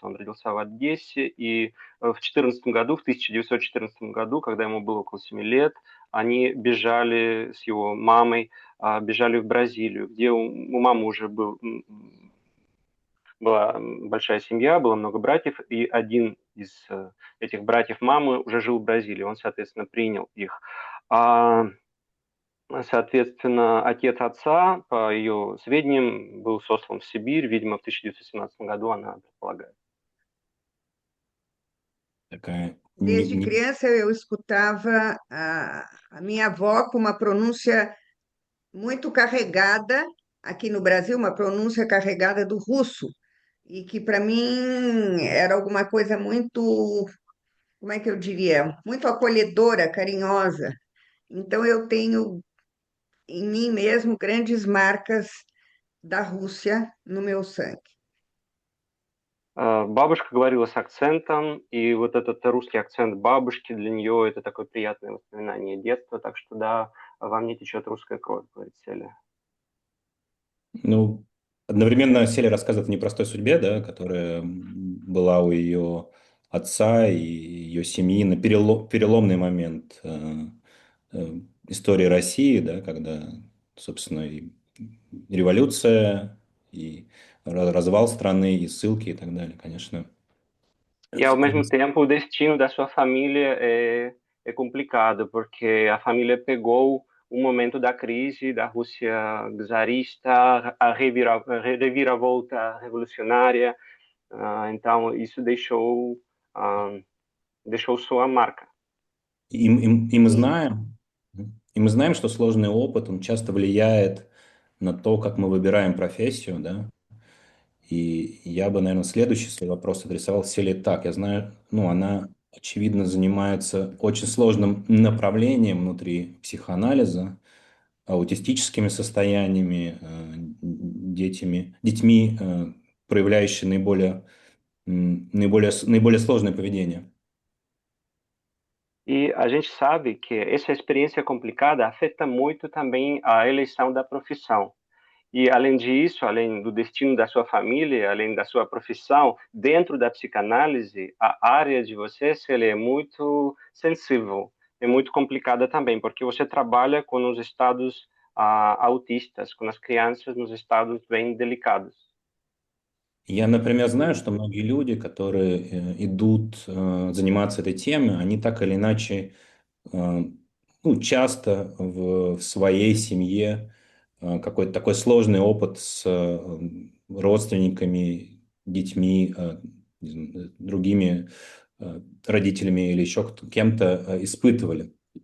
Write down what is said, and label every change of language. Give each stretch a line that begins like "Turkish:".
Russian: Он родился в Одессе, и в 14 году, в 1914 году, когда ему было около 7 лет, они бежали с его мамой, бежали в Бразилию, где у мамы уже была большая семья, было много братьев, и один из этих братьев мамы уже жил в Бразилии, он, соответственно, принял их. Соответственно, отец отца, по ее сведениям, был сослан в Сибирь, видимо, в 1917 году, она предполагает. Такая
Portuguese: desde criança, eu escutava a minha avó com uma pronúncia muito carregada, aqui no Brasil, uma pronúncia carregada do russo, e que para mim era alguma coisa muito, como é que eu diria, muito acolhedora, carinhosa. Então eu tenho em mim mesmo grandes marcas da Rússia no meu sangue.
Russian: Бабушка говорила с акцентом, и вот этот русский акцент бабушки для нее это такое приятное воспоминание детства, так что да, во мне течет русская кровь, говорит Селия. Ну, одновременно Селия рассказывает о непростой судьбе, да, которая была у ее отца и ее семьи на переломный момент истории России, да, когда, собственно, и революция, и развал страны, и ссылки и так далее, конечно.
Portuguese: E, ao mesmo tempo, o destino da sua família é complicado, porque a família pegou o momento da crise da Rússia czarista, a reviravolta revolucionária. Então, isso ah, deixou sua marca.
Russian: И, и мы
Portuguese: E
Russian: знаем, и мы знаем, что сложный опыт, он часто влияет на то, как мы выбираем профессию, да. И я бы, наверное, следующий свой вопрос адресовал Селе так. Я знаю, ну, она, очевидно, занимается очень сложным направлением внутри психоанализа, аутистическими состояниями, детьми, проявляющими наиболее сложное поведение.
Portuguese: E a gente sabe que essa experiência complicada afeta muito também a eleição da profissão. E, além disso, além do destino da sua família, além da sua profissão, dentro da psicanálise, a área de você ela é muito sensível, é muito complicada também, porque você trabalha com os estados autistas, com as crianças nos estados bem delicados.
Russian: Я, например, знаю, что многие люди, которые идут заниматься этой темой, они так или иначе, ну, часто в своей семье какой-то такой сложный опыт с родственниками, детьми, не знаю, другими родителями или еще кем-то испытывали.